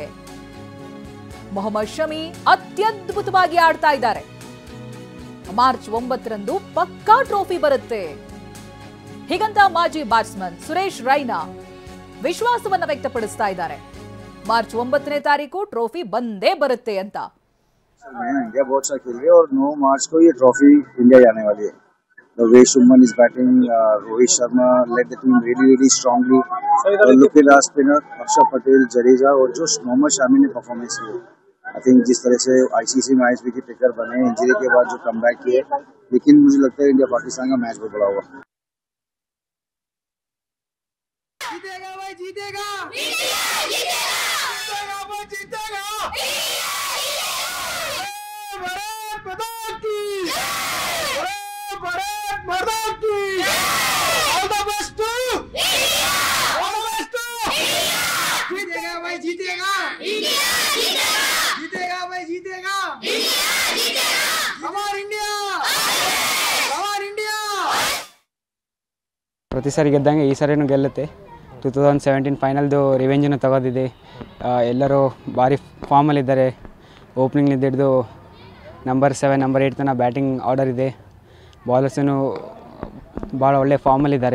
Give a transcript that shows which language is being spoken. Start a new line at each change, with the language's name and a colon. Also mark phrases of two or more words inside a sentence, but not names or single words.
Kannada: ಮೊಹಮ್ಮದ್ ಶಮಿ ಅತ್ಯದ್ಭುತವಾಗಿ ಆಡ್ತಾ ಇದ್ದಾರೆ. ಮಾರ್ಚ್ 9ರಂದು ಪಕ್ಕಾ ಟ್ರೋಫಿ ಬರುತ್ತೆ. ಹೀಗಂತ ಮಾಜಿ ಬ್ಯಾಟ್ಸ್ಮನ್ ಸುರೇಶ್ ರೈನಾ ವಿಶ್ವಾಸವನ್ನ ವ್ಯಕ್ತಪಡಿಸ್ತಾ ಇದ್ದಾರೆ. ಮಾರ್ಚ್ 9ನೇ ತಾರೀಕು ಟ್ರೋಫಿ ಬಂದೇ बरते ಅಂತ.
Hindi: इंडिया बहुत अच्छा खेल रही है और 9 मार्च को ये ट्रॉफी इंडिया जाने वाली है.
English: The way Shubman is batting, Rohit Sharma led the team really strongly. Lukila spinner
Hindi: अक्षर पटेल, जडेजा और जो मोहम्मद शमी ने परफॉर्मेंस की,
English: I think
Hindi: जिस तरह से आईसीसी
English: match wicket taker
Hindi: बने इंजरी के बाद जो कमबैक किए, लेकिन मुझे लगता है इंडिया पाकिस्तान का मैच बहुत बड़ा होगा. जीतेगा भाई, जीतेगा जीतेगा जीतेगा भाई, जीतेगा भारत माता की भारत माता की
English: all the best to India, all the best to
Hindi: जीतेगा भाई, जीतेगा इंडिया, जीतेगा जीतेगा भाई, जीतेगा इंडिया, जीतेगा हमारा इंडिया, हमारा इंडिया.
Kannada: ಪ್ರತಿ ಸಾರಿ ಗೆದ್ದಂಗೆ ಈ ಸಾರಿನೂ ಗೆಲ್ಲುತ್ತೆ. 2017 ಫೈನಲ್ದು ರಿವೆಂಜನ್ನು ತಗೋದಿದೆ. ಎಲ್ಲರೂ ಭಾರಿ ಫಾರ್ಮಲ್ಲಿದ್ದಾರೆ. ಓಪನಿಂಗ್ನಿಂದ ಹಿಡಿದು ನಂಬರ್ 7 ನಂಬರ್ 8 ತನಕ
English: batting order
Kannada: ಇದೆ. ಬಾಲರ್ಸೂ ಭಾಳ ಒಳ್ಳೆ ಫಾರ್ಮಲ್ಲಿದ್ದಾರೆ.